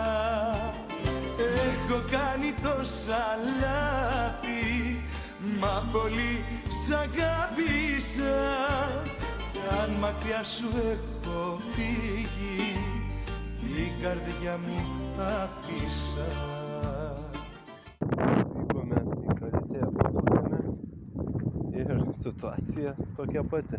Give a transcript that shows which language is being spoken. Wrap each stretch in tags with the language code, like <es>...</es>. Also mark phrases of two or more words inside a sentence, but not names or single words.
<el>Έχω κάνει τόσα λάθη, μα πολύ σ' αγάπησα. Κι αν μακριά σου έχω φύγει, την καρδιά μου άφησα.</el> <lt>Atvykome į Kalitėją paplūdimį ir situacija tokia pati.</lt>